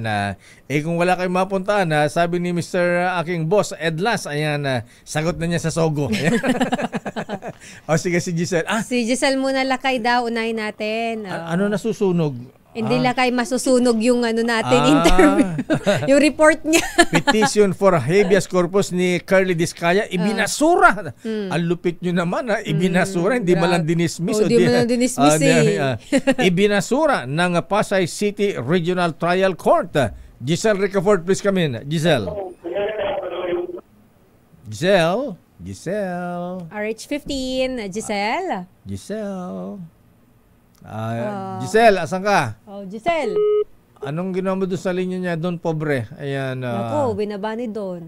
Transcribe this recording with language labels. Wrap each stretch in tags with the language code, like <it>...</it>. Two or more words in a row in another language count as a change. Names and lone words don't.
<tl>Kung wala kayong mapuntaan, sabi ni Mr. aking boss, Edlas, ayan, sagot na niya sa Sogo. Sige, si Giselle. Si Giselle muna, Lakay daw. Unahin natin. Ano nasusunog? Hindi Lakay masusunog yung natin interview. Yung report niya.</tl> <en>Petition for</en> <la>habeas corpus</la> <tl>ni Curly Discaya ibinasura. Ang lupit nyo naman, ibinasura, hindi man lang dinismiss. Hindi man lang dinismiss ibinasura ng Pasay City Regional Trial Court. Giselle Ricafort,</tl> <en>please come in.</en> <tl>Giselle. RH15, Giselle. Giselle, asan ka? Giselle. Anong ginawa mo doon sa linya niya doon, pobre? Ayan. Ako, binaba ni doon.</tl>